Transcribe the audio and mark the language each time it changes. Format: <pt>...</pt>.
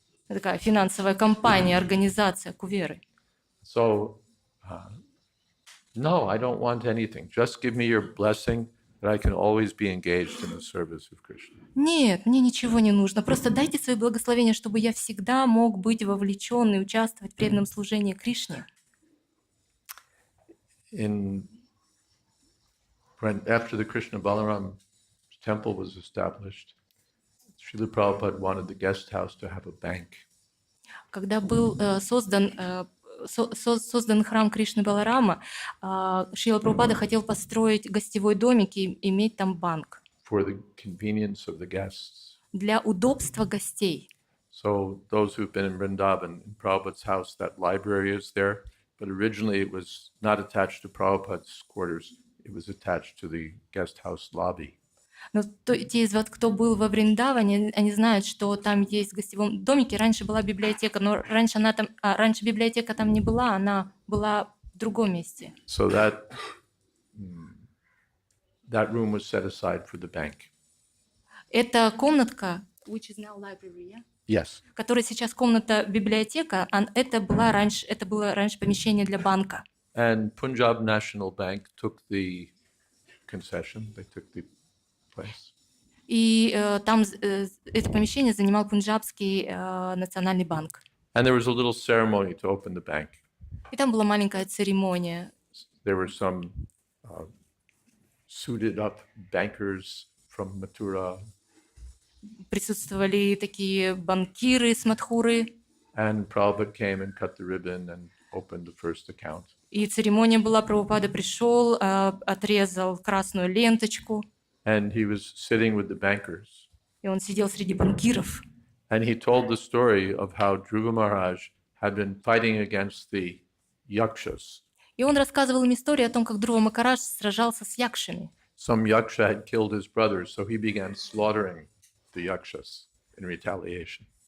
<ru>Это такая финансовая компания, организация куверы.</ru> <en>So, no, I don't want anything. Just give me your blessing that I can always be engaged in the service of Krishna.</en> <ru>Нет, мне ничего не нужно. Просто дайте свои благословения, чтобы я всегда мог быть вовлечен и участвовать в преданном служении Кришне.</ru> <en>After the Krishna Balaram temple was established, Srila Prabhupada wanted the guest house to have a bank.</en> <ru>Когда был создан храм Кришны Баларама, Шрила Прабхупада хотел построить гостевой домик и иметь там банк.</ru> <en>For the convenience of the guests.</en> <ru>Для удобства гостей.</ru> <en>So those who've been in Vrindavan, in Prabhupada's house, that library is there, but originally it was not attached to Prabhupada's quarters. It was attached to the guest house lobby.</en> <ru>Но те из вас, кто был во Вриндаване, они знают, что там есть в гостевом домике. Раньше была библиотека, но раньше библиотека там не была, она была в другом месте.</ru> <en>So that room was set aside for the bank.</en> <ru>Эта комнатка,</ru> <en>which is now library, yeah? Yes.</en> <ru>Которая сейчас комната библиотека, это было раньше помещение для банка.</ru> <en>And Punjab National Bank took the concession, they took the place.</en> <ru>И там это помещение занимал Пунджабский национальный банк.</ru> <en>And there was a little ceremony to open the bank.</en> <ru>И там была маленькая церемония.</ru> <en>There were some suited up bankers from Mathura.</en> <ru>Присутствовали такие банкиры с Мадхуры.</ru> <en>And Prabhupada came and cut the ribbon and opened the first account.</en> <ru>И церемония была, Прабхупада пришел, отрезал красную ленточку.</ru> <en>And he was sitting with the bankers.</en> <ru>И он сидел среди банкиров.</ru> <en>And he told the story of how Dhruva Maharaj had been fighting against the yakshas.</en> <ru>И он рассказывал им историю о том, как Dhruva Махарадж сражался с якшами.</ru> <en>Some yaksha had killed his brothers, so he began slaughtering the yakshas in retaliation.</en>